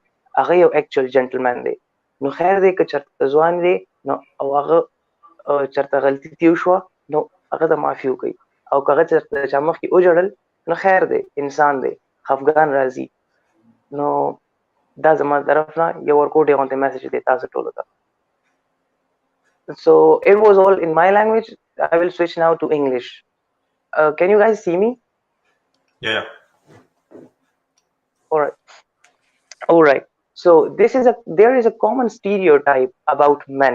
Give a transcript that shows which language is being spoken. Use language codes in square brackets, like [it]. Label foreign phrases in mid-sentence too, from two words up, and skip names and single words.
[ps] هغه یو [en] actual gentleman [ps] دی. نو خیر دی که چېرته ځوان دی، نو او هغه چېرته غلطي تېر شوه، نو هغه ته معافي وکړي. او که هغه چېرته د چا مخکې وجړل، نو خیر دی، انسان دی، خفګان راځي. نو دا زما طرف نه یو ورکوټې غوندې میسج دی تاسو ټولو ته. [en] So it was all in my language. I will switch now to English. Can you guys see me? Yeah. All right. So there is a common stereotype about men.